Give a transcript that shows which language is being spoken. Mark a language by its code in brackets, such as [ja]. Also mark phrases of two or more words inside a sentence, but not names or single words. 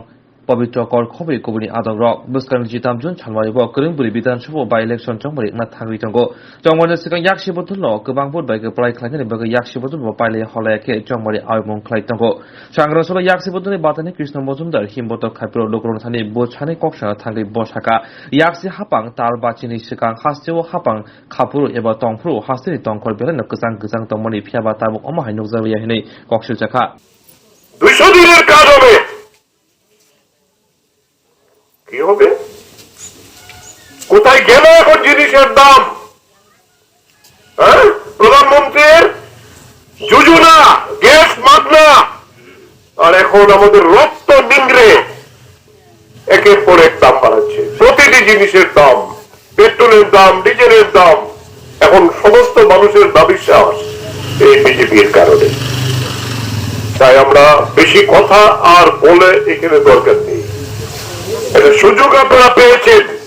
[trp] पवित्र कर खबि कुबुनि आदं रक बुस्कान जिताम जुन छालमारिबो करिंबुरि विधानसभा [en] by election [trp] चंगमारि ना थांगि तंगो चंगमारि सिगां याकसे बदलनो गोबां भोट बायगे प्लाय खायनानि बगे याकसे बदलबो पाइले हलायाके चंगमारि आयमं खाय तंगो सांग्रांशाला याकसे बदलनि बातेने कृष्ण मजुमदार हिमबुतो खायप्रो लोकरन थानि बोछानि कक्सा थांगि बसाका याकसे हापां तार बाचिनि सिगां हास्तेव हापां खापुरु एबा तंफ्रु हास्तेनि तंखर बेलानो गोजां गोजां तंमनि फियाबा ताबुक अमाहाय नुजारिया हिनै कक्सु जाखा [bn] 200 দিনের কাজ হবে কি হবে কোথায় গেল এখন জিনিসের দাম প্রধানমন্ত্রীর যোজনা গ্যাস মাগনা আর এখন আমাদের রক্ত নিংড়ে একের পর এক দাম বাড়াচ্ছে প্রতিটি জিনিসের দাম পেট্রোলের দাম ডিজেলের দাম এখন সমস্ত মানুষের দাবিশ্বাস এই বিজেপির কারণে তাই আমরা বেশি কথা আর বলে এখানে দরকার নেই এটা সুযোগ আপনারা পেয়েছেন